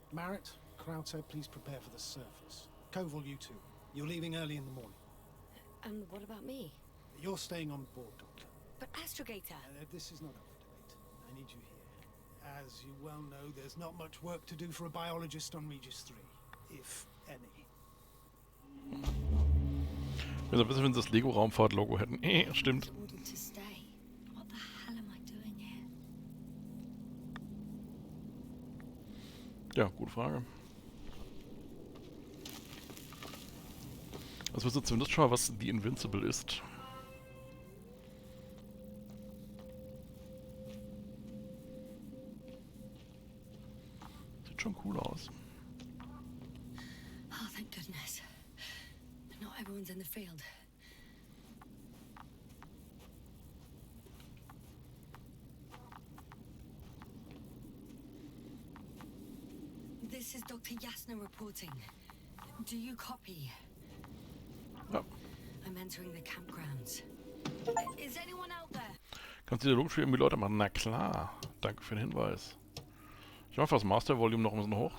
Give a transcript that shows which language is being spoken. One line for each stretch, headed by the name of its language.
English: Marrett, Krauter, please prepare for the surface. Koval, you too. You're leaving early in the morning. And what about me? You're staying on board, Doctor. But Astrogator... This is not up for debate. I need you here. As you well know, there's not much work to do for a biologist on Regis 3. If any.
German: Also ein bisschen, wenn sie das Lego-Raumfahrt-Logo hätten. Stimmt.
English: Ordered to stay. What the hell am I doing here?
German: Ja, gute Frage. Also wir wissen zumindest schon mal, was The Invincible ist. Sieht schon cool aus.
English: Oh, thank goodness. Not everyone's in the field. This is Dr. Jasna reporting. Do you copy?
German: Ja.
English: I'm entering the campgrounds. Is anyone out there?
German: Kannst du Dialogspiel irgendwie Leute machen? Na klar. Danke für den Hinweis. Ich mache das Master Volume noch ein bisschen hoch.